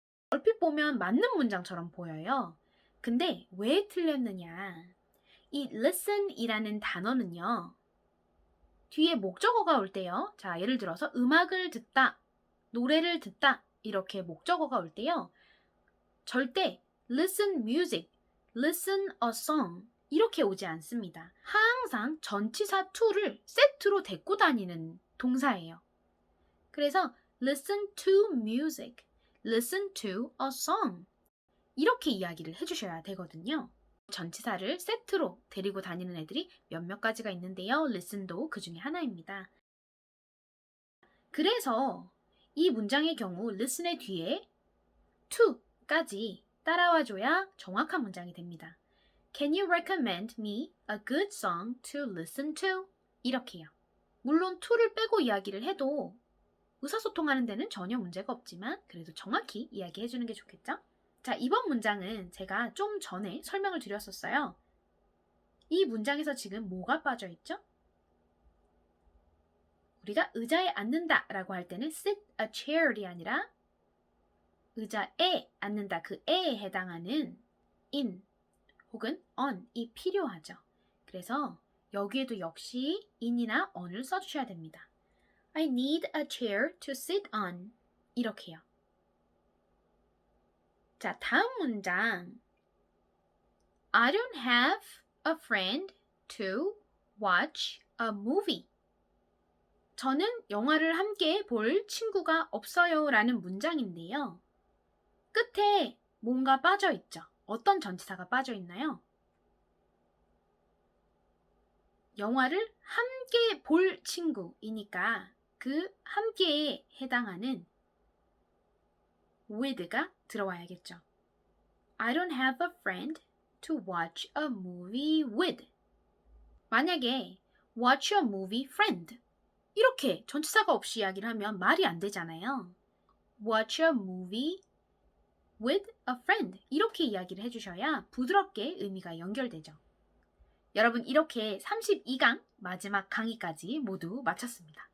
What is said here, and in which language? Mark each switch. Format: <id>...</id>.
<ko>얼핏 보면 맞는 문장처럼 보여요. 근데 왜 틀렸느냐? 이 listen이라는 단어는요. 뒤에 목적어가 올 때요. 자, 예를 들어서 음악을 듣다, 노래를 듣다 이렇게 목적어가 올 때요. 절대</ko> <en>listen music, listen a song</en> <ko>이렇게 오지 않습니다. 항상 전치사 to를 세트로 데리고 다니는 동사예요. 그래서</ko> <en>listen to music, listen to a song</en> <ko>이렇게 이야기를 해주셔야 되거든요. 전치사를 세트로 데리고 다니는 애들이 몇몇 가지가 있는데요. listen도 그 중에 하나입니다. 그래서 이 문장의 경우 listen의 뒤에 to까지 따라와줘야 정확한 문장이 됩니다.</ko> <en>Can you recommend me a good song to listen to?</en> <ko>이렇게요. 물론 to를 빼고 이야기를 해도 의사소통하는 데는 전혀 문제가 없지만 그래도 정확히 이야기해주는 게 좋겠죠? 자, 이번 문장은 제가 좀 전에 설명을 드렸었어요. 이 문장에서 지금 뭐가 빠져있죠? 우리가 의자에 앉는다 라고 할 때는</ko> <en>sit a chair</en> <ko>이 아니라 의자에 앉는다 그 에에 해당하는 in 혹은 on이 필요하죠. 그래서 여기에도 역시 in이나 on을 써주셔야 됩니다.</ko> <en>I need a chair to sit on.</en> <ko>이렇게요. 자, 다음 문장.</ko> <en>I don't have a friend to watch a movie.</en> <ko>저는 영화를 함께 볼 친구가 없어요 라는 문장인데요. 끝에 뭔가 빠져있죠. 어떤 전치사가 빠져있나요? 영화를 함께 볼 친구이니까 그 함께에 해당하는 with가 들어와야겠죠.</ko> <en>I don't have a friend to watch a movie with.</en> <ko>만약에</ko> <en>watch a movie friend</en> <ko>이렇게 전치사가 없이 이야기를 하면 말이 안 되잖아요.</ko> <en>watch a movie with a friend</en> <ko>이렇게 이야기를 해주셔야 부드럽게 의미가 연결되죠. 여러분 이렇게 32강 마지막 강의까지 모두 마쳤습니다.</ko>